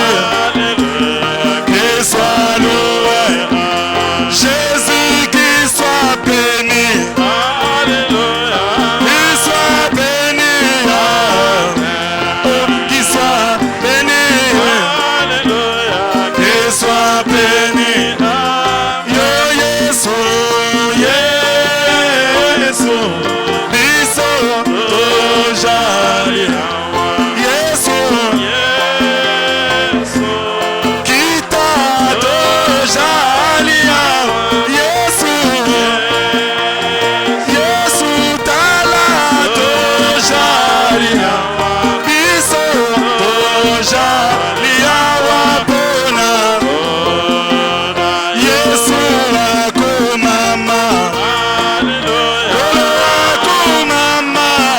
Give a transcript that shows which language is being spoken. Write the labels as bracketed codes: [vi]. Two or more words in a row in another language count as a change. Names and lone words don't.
[fr] Alléluia. Qu'il soit loué. Jésus, qu'il soit béni. Alléluia. Qu'il soit béni. Oh, qu'il soit béni. Alléluia. Qu'il soit béni. [ln] Yo, Yesu, Yesu, biso tojali. Yesu, kita tojali. Yesu, Yesu tala tojali. Biso tojali awapona. Yesu akumama. Akumama.